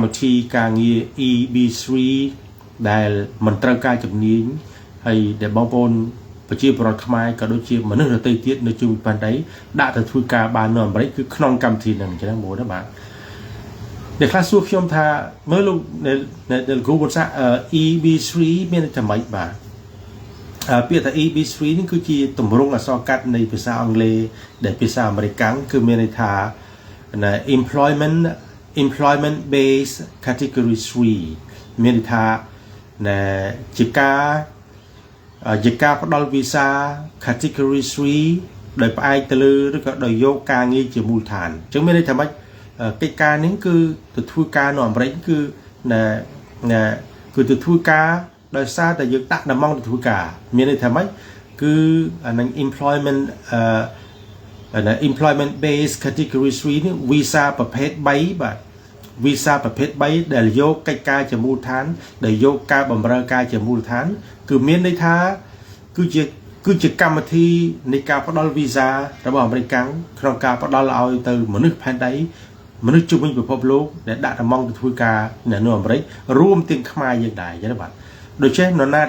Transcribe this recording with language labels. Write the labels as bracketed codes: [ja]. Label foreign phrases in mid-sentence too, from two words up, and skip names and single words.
[km] វិធីការងារ EB3 ដែលមិនត្រូវការជំនាញហើយដែលបងប្អូនប្រជាពលរដ្ឋខ្មែរក៏ដូចជាមនុស្សដទៃទៀតនៅជុំវិញផែនដីដាក់ទៅធ្វើការបាននៅអាមេរិកគឺក្នុងកម្មវិធីហ្នឹងចឹងបងប្អូនណាបាទអ្នកខ្លះសួរខ្ញុំថាមើលលោកនៅគ្រូបុត្រសា EB3 មានតែម៉េចបាទពាក្យថា EB3 នេះគឺជាទម្រង់អក្សរកាត់នៃភាសាអង់គ្លេសដែលភាសាអាមេរិកគឺមានន័យថា [en] employment based category 3 [km] មានន័យថាជាការផ្ដល់វីសា category 3ដោយផ្អែកទៅលើឬក៏ដោយយកការងារជាមូលដ្ឋានអញ្ចឹងមានន័យថាម៉េចកិច្ចការនេះគឺទៅធ្វើការនៅអាមេរិកគឺ ទៅធ្វើការដោយសារតែយើងដាក់ដំណងទៅធ្វើការមានន័យថាម៉េចគឺអានឹង [en] employment based category 3 [km] នេះវី សាប្រភេទ3បាទវីសាប្រភេទ3ដែលយកកិច្ចការជាមូលដ្ឋានដែលយកការបម្រើការជាមូលដ្ឋានគឺមានន័យថាគឺជាកម្មវិធីនៃការផ្ដល់វីសារបស់អាមេរិកក្នុងការផ្ដល់ឲ្យទៅមនុស្សផែនដីមនុស្សជុំវិញពិភពលោកដែលដាក់ដំណងទៅធ្វើការនៅអាមេរិករួមទាំងខ្មែរយើងដែរចឹងណាបាទដូច្នេះនរណា